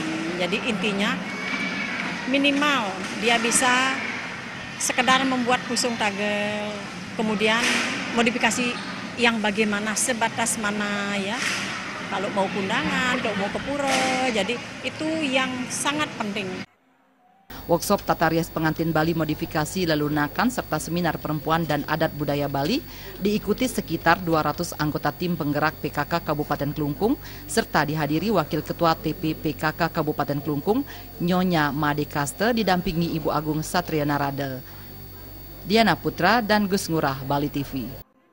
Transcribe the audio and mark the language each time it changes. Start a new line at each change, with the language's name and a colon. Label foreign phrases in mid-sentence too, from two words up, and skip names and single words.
Indonesian: Jadi intinya minimal dia bisa sekedar membuat pusung tagel, kemudian modifikasi yang bagaimana, sebatas mana ya, kalau mau kundangan, kalau mau ke pura, jadi itu yang sangat penting. Workshop tata rias pengantin Bali modifikasi lelunakan serta seminar perempuan dan adat budaya Bali diikuti sekitar 200 anggota tim penggerak PKK Kabupaten Klungkung serta dihadiri Wakil Ketua TP PKK Kabupaten Klungkung Nyonya Made Kaste didampingi Ibu Agung Satriana Rade. Diana Putra dan Gus Ngurah, Bali TV.